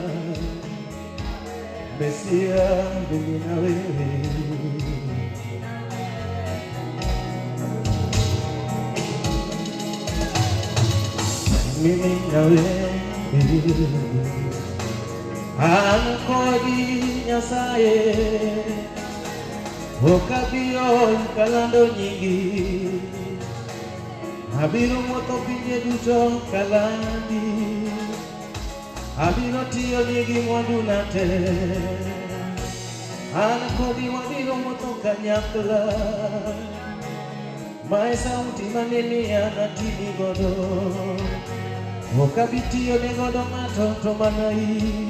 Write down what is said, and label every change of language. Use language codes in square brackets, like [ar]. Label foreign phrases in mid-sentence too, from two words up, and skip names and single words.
[sw] Mesia, mimi na wewe, mimi na wewe, Ankodi Nyasaye, [luo] okabiro kalando nyingi, abiro moto pinje duto kalandi, abiro tiyo nigi mwandu nate, Ankodi wabiro moto kanyakla, mae sauti maneni anatini godo, okabitiyo ne godo ng'ato to manai,